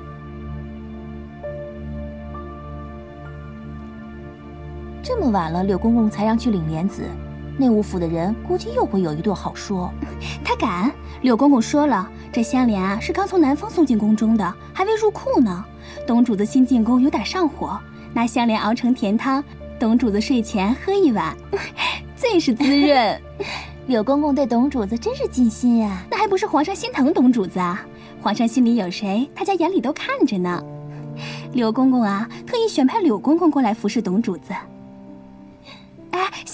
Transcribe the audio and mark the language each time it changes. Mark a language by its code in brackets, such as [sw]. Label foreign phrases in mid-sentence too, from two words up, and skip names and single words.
[zh] 這麼晚了，柳公公才讓去領蓮子，內務府的人估計又會有一頓好說。他敢？柳公公說了，這香蓮啊是剛從南方送進宮中的，還未入庫呢。董主子新進宮有點上火，拿香蓮熬成甜湯，董主子睡前喝一碗，最是滋潤。柳公公對董主子真是盡心啊！那還不是皇上心疼董主子啊？皇上心裡有誰，他家眼裡都看着呢。柳公公啊，特意選派柳公公過來服侍董主子。哎，